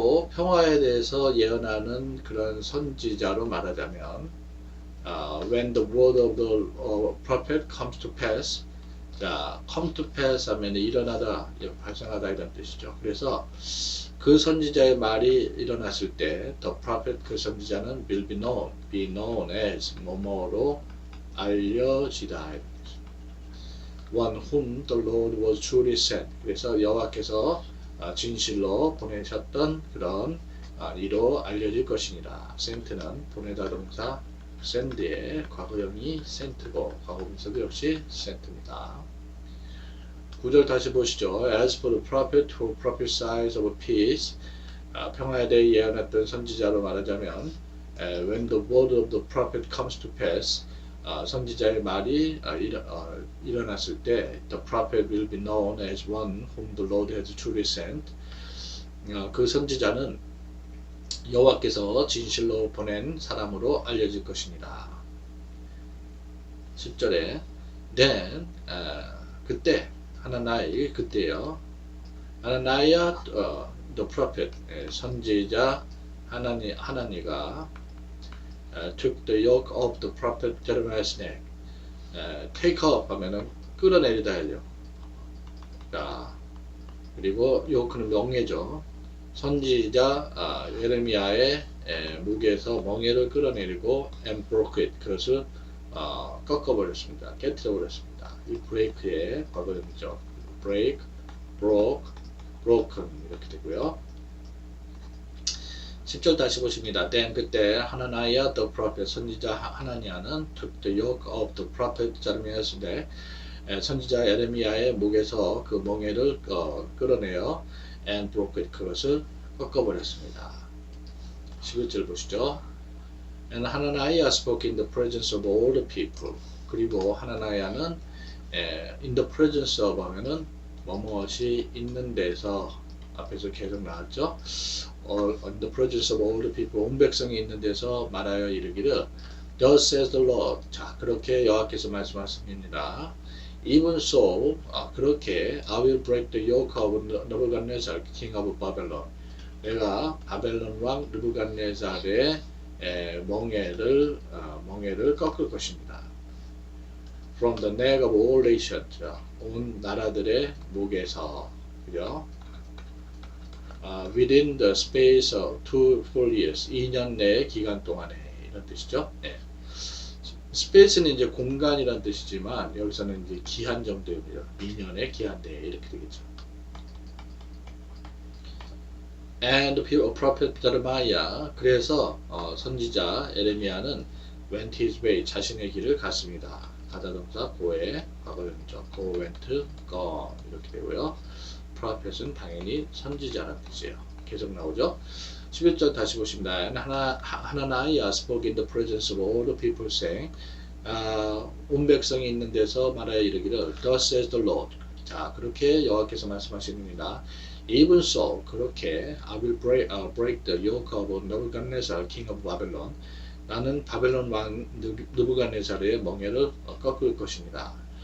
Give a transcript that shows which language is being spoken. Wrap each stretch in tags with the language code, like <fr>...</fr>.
<ko>평화에 대해서 예언하는 그런 선지자로 말하자면</ko> <en>when the word of the prophet comes to pass.</en> <ko>자, come to pass 하면 일어나다, 발생하다 이런 뜻이죠. 그래서 그 선지자의 말이 일어났을 때</ko> <en>the prophet,</en> <ko>그 선지자는</ko> <en>will be known as</en> <ko>뭐뭐로 알려지다.</ko> <en>one whom the Lord was truly sent.</en> <ko>그래서 여호와께서 진실로 보내셨던 그런 이로 알려질 것이니라. sent는 보내다 동사 send의 과거형이 sent고 과거분사도 역시 sent입니다. 9절 다시 보시죠.</ko> <en>As for the prophet who prophesies of peace,</en> <ko>평화에 대해 예언했던 선지자로 말하자면</ko> <en>when the word of the prophet comes to pass,</en> <ko>선지자의 말이 일어났을 때</ko> <en>the prophet will be known as one whom the Lord has truly sent.</en> <ko>그 선지자는 여호와께서 진실로 보낸 사람으로 알려질 것이니라. 10절에 then 그때 하나나이 그때요.</ko> <en>하나나이야 the prophet</en> <ko>선지자 하나니가</ko> <en>took the yoke of the prophet Jeremiah's neck.</en> <ko>take up 하면은 끌어내리다 해요. 자, 그리고 요크는 멍에죠. 선지자 예레미야의 무게에서 멍에를 끌어내리고</ko> <en>and broke it.</en> <ko>그것을 꺾어버렸습니다. 깨트려버렸습니다. 이 break의 과거형이죠. break, broke, broken 이렇게 되고요. 10절 다시 보십니다.</ko> <en>then 그때 하나나이야 the prophet</en> <ko>선지자 하나니아는</ko> <en>took the yoke of the prophet Jeremiah's neck.</en> <ko>선지자 예레미야의 목에서 그 멍에를 끌어내어</ko> <en>and broke it.</en> <ko>그것을 꺾어버렸습니다. 11절 보시죠.</ko> <en>And 하나나이야 spoke in the presence of all the people.</en> <ko>그리고 하나나이야는 in the presence of 하면은 뭐뭇이 있는 데서 앞에서 계속 나왔죠.</ko> <en>in the presence of all the people,</en> <ko>온 백성이 있는 데서 말하여 이르기를</ko> <en>Thus says the Lord.</en> <ko>자, 그렇게 여호와께서 말씀하십니다.</ko> <en>Even so,</en> <ko>그렇게</ko> <en>I will break the yoke of Nebuchadnezzar, king of Babylon.</en> <ko>내가 바벨론 왕 느부갓네살의 멍에를 꺾을 것입니다.</ko> <en>From the neck of all nations,</en> <ko>온 나라들의 목에서, 그죠?</ko> <en>Within the space of 2 full years,</en> <ko>2년 내 기간 동안에 이런 뜻이죠. 네. 스페이스는 이제 공간이란 뜻이지만 여기서는 이제 기한 정도입니다. 2년의 기한 내에 이렇게 되겠죠.</ko> <en>And the prophet Jeremiah,</en> <ko>그래서 선지자 에레미야는</ko> <en>went his way,</en> <ko>자신의 길을 갔습니다. 가다 동사 go의 과거형이죠. go, went, gone 이렇게 되고요. prophet은 당연히 선지자라는 뜻이에요. 계속 나오죠. 11절 다시 보십니다.</ko> <en>하나나이야 spoke in the presence of all the people saying,</en> <ko>온 백성이 있는 데서 말하여 이르기를</ko> <en>Thus says the Lord.</en> <ko>자, 그렇게 여호와께서 말씀하십니다.</ko> <en>Even so,</en> <ko>그렇게</ko> <en>I will break the yoke of Nebuchadnezzar, king of Babylon.</en> <ko>나는 바벨론 왕 느부갓네살의 멍에를 꺾을 것입니다.</ko>